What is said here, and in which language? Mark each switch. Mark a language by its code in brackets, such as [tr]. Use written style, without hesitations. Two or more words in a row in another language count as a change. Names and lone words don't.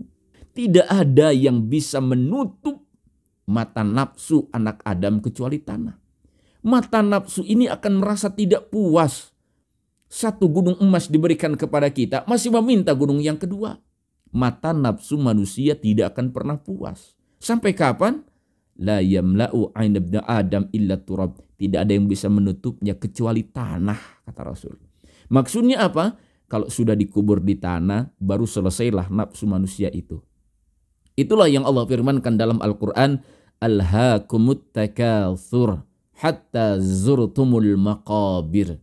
[id] Tidak ada yang bisa menutup mata nafsu anak Adam kecuali tanah. Mata nafsu ini akan merasa tidak puas. Satu gunung emas diberikan kepada kita, masih meminta gunung yang kedua. Mata nafsu manusia tidak akan pernah puas. Sampai kapan? [ar] لا يملأ عين ابن آدم إلا تراب. [id] Tidak ada yang bisa menutupnya kecuali tanah, kata Rasul. Maksudnya apa? Kalau sudah dikubur di tanah, baru selesailah nafsu manusia itu. Itulah yang Allah firmankan dalam Al-Quran. [ar] ألهاكم التكاثر حتى زرتم المقابر.